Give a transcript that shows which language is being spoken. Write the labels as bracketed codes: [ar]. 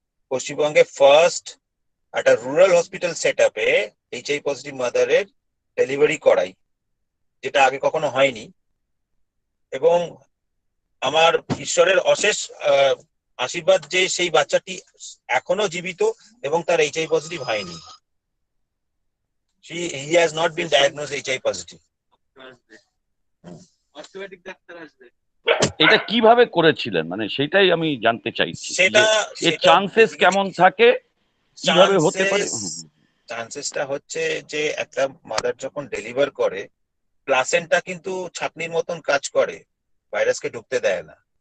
[bn] পশ্চিমবঙ্গে ফার্স্ট একটা rural hospital set আপে এইচআই পজিটিভ মাদারের ডেলিভারি করাই, যেটা আগে কখনো হয়নি। এবং আমার ঈশ্বরের অশেষ আশীর্বাদ যে সেই বাচ্চাটি এখনো জীবিত এবং তার এইচআই পজিটিভ হয়নি। [en] He has not been diagnosed HIV positive. [bn] Orthopaedic doctor আসবে। এটা কিভাবে করেছিলেন, মানে সেটাই আমি জানতে চাইছি। সেটা এর চান্সেস কেমন থাকে, কিভাবে হতে পারে? চান্সেসটা হচ্ছে যে একটা মাদার যখন ডেলিভার করে, প্লাসেন্টা কিন্তু ছাকনির মতন কাজ করে, ভাইরাসকে ঢুকতে দেয় না।